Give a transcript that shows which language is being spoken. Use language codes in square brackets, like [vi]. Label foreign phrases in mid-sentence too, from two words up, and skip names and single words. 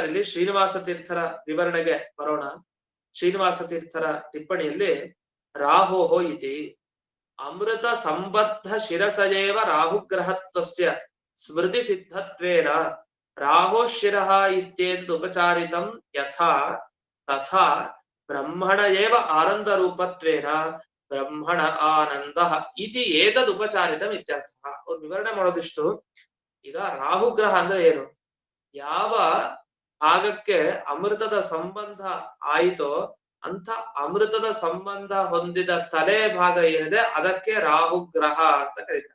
[kn] ಇಲ್ಲಿ ಶ್ರೀನಿವಾಸ ತೀರ್ಥರ ವಿವರಣೆಗೆ ಬರೋಣ. ಶ್ರೀನಿವಾಸ ತೀರ್ಥರ ಟಿಪ್ಪಣಿಯಲ್ಲಿ [sa] ರಾಹೋಹೋ ಇತಿ ಅಮೃತ ಸಂಬದ್ಧ ಶಿರಸಯೇವ ರಾಹುಗ್ರಹತ್ವಸ್ಯ ಸ್ಮೃತಿ ಸಿದ್ಧತ್ವೇನ ರಾಹೋ ಶಿರಃ ಇತ್ಯೇತದ್ ಉಪಚಾರಿತಂ ಯಥಾ ತಥಾ ಬ್ರಹ್ಮಣ ಏವ ಆನಂದ ರೂಪತ್ವೇನ ಬ್ರಹ್ಮಣ ಆನಂದ ಇತಿ ಏತದ್ ಉಪಚಾರಿತಂ ಇತ್ಯರ್ಥ. [kn] ಅವ್ರು ವಿವರಣೆ ಮಾಡೋದಿಷ್ಟು. ಈಗ ರಾಹುಗ್ರಹ ಅಂದ್ರೆ ಏನು? ಯಾವ ಭಾಗಕ್ಕೆ ಅಮೃತದ ಸಂಬಂಧ ಆಯಿತೋ ಅಂತ ಅಮೃತದ ಸಂಬಂಧ ಹೊಂದಿದ ತಲೆ ಭಾಗ ಏನಿದೆ ಅದಕ್ಕೆ ರಾಹುಗ್ರಹ ಅಂತ ಕರೀತಾರೆ.